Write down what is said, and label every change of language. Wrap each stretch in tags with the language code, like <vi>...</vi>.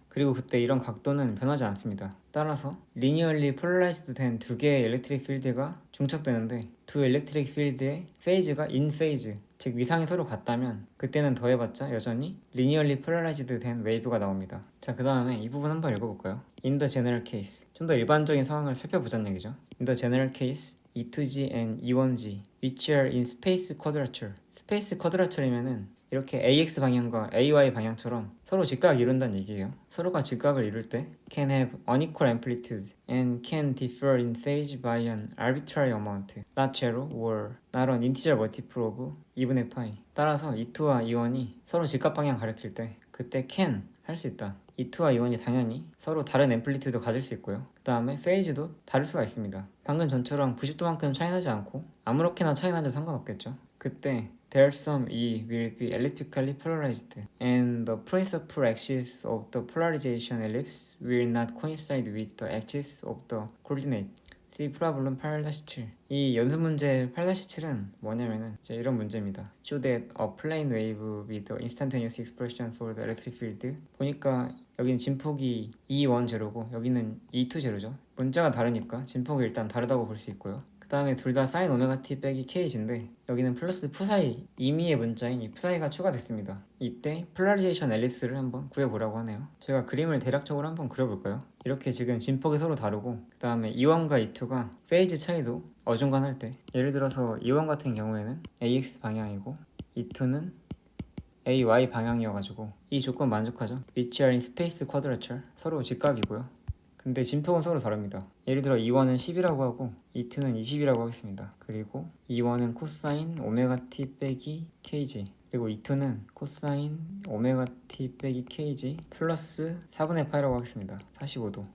<ko>그리고 그때 이런 각도는 변하지 않습니다. 따라서 리니얼리 폴라라이즈드 된 두 개의 일렉트릭 필드가 중첩되는데 두 일렉트릭 필드의 페이즈가 인 페이즈, 즉 위상이 서로 같다면 그때는 더해봤자 여전히 리니얼리 폴라라이즈드 된 웨이브가 나옵니다. 자, 그 다음에 이 부분 한번 읽어볼까요?</ko> <en>In the general case,</en> <ko>좀 더 일반적인 상황을 살펴보자는 얘기죠.</ko> <en>In the general case, E2G and E1G which are in space quadrature.</en> <ko>스페이스 쿼드라처이면은 이렇게 AX 방향과 AY 방향처럼 서로 직각을 이룬다는 얘기예요. 서로가 직각을 이룰 때</ko> <en>can have unequal amplitude and can differ in phase by an arbitrary amount, not zero or not an integer multiple of 2분의 파이.</en> <ko>따라서 E2와 E1이 서로 직각 방향 가리킬 때 그때 can 할 수 있다. E2와 E1이 당연히 서로 다른 앰플리튜드 가질 수 있고요. 그 다음에 페이즈도 다를 수가 있습니다. 방금 전처럼 90도만큼 차이 나지 않고 아무렇게나 차이 나도 상관없겠죠.</ko> <en>그때 there some E will be elliptically polarized and the principal axis of the polarization ellipse will not coincide with the axis of the coordinate. See problem 8-7.</en> <ko>이 연습 문제 8-7은 뭐냐면은 이제 이런 문제입니다.</ko> <en>Show that a plane wave with the instantaneous expression for the electric field.</en> <ko>보니까 여기는 진폭이 E1 제로고 여기는 E2 제로죠. 문자가 다르니까 진폭이 일단 다르다고 볼 수 있고요. 그 다음에 둘 다 sin 오메가 t 빼기 kg인데 여기는 플러스 푸사이, 임의의 문자인 이 푸사이가 추가됐습니다. 이때 폴라리제이션 엘립스를 한번 구해보라고 하네요. 제가 그림을 대략적으로 한번 그려볼까요? 이렇게 지금 진폭이 서로 다르고 그 다음에 E1과 E2가 페이즈 차이도 어중간할 때, 예를 들어서 E1 같은 경우에는 AX 방향이고 E2는 AY 방향이어가지고 이 조건 만족하죠.</ko> <en>which are in space quadrature,</en> <ko>서로 직각이고요. 근데 진폭은 서로 다릅니다. 예를 들어 E1은 10이라고 하고 E2는 20이라고 하겠습니다. 그리고 E1은 코사인 오메가 t 빼기 kg, 그리고 E2는 코사인 오메가 t 빼기 kg 플러스 4분의 파이라고 하겠습니다. 45도.</ko>